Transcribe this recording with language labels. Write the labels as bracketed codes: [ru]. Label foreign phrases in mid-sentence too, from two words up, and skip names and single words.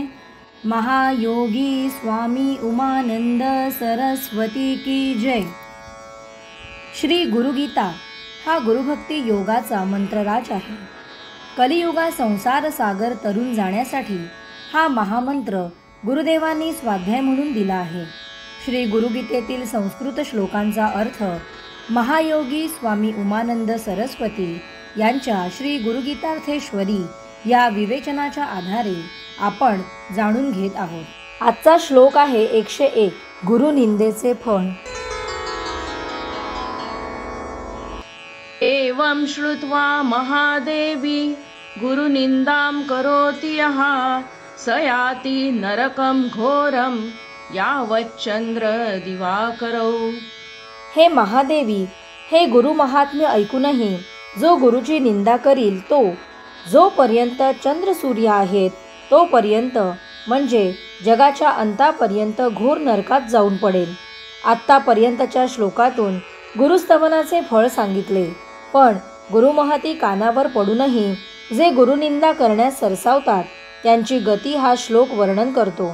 [mr] महायोगी स्वामी उमानंद सरस्वती की जय। श्री गुरुगीता हा गुरुभक्ती योगाचा मंत्रराज आहे। कलियुगा संसार सागर तरुण जाण्यासाठी हा महामंत्र गुरुदेवांनी स्वाध्याय म्हणून दिला आहे। श्री गुरुगीतेतील संस्कृत श्लोकांचा अर्थ महायोगी स्वामी उमानंद सरस्वती यांच्या श्री गुरुगीतार्थेश्वरी या विवेचनाच्या आधारे आपण जाणून घेत आहोत। आजचा श्लोक आहे 101 गुरुनिंदेचे फळ। [sa] एवं श्रुत्वा महादेवी गुरुनिंदां करोति यः स याति नरकं घोरं यावच्चंद्र दिवाकरौ। [mr] हे महादेवी, हे गुरु महात्म्य ऐकूनही जो गुरुची निंदा करील तो जोपर्यंत चंद्र सूर्य आहेत तोपर्यंत म्हणजे जगाच्या अंतापर्यंत घोर नरकात जाऊन पडेल। आत्तापर्यंतच्या श्लोकातून गुरुस्तवनाचे फळ सांगितले, पण गुरुमहती कानावर पडूनही जे गुरुनिंदा करण्यास सरसावतात त्यांची गती हा श्लोक वर्णन करतो।